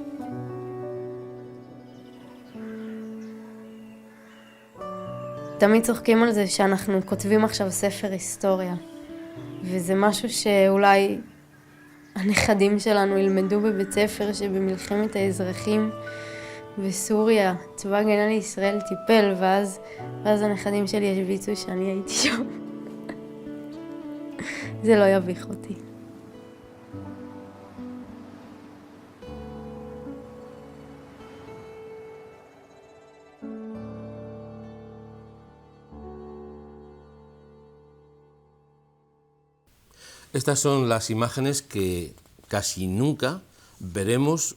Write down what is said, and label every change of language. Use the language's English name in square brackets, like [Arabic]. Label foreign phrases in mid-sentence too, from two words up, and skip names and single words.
[Hebrew] תמיד צוחקים על זה שאנחנו כותבים עכשיו ספר היסטוריה, וזה משהו שאולי הנכדים שלנו ילמדו בבית ספר שבמלחמת האזרחים בסוריה, צבא הגנה לישראל טיפל, ואז הנכדים שלי ישביצו שאני הייתי שם. זה לא יביך אותי. [Spanish] Estas son las imágenes que casi nunca veremos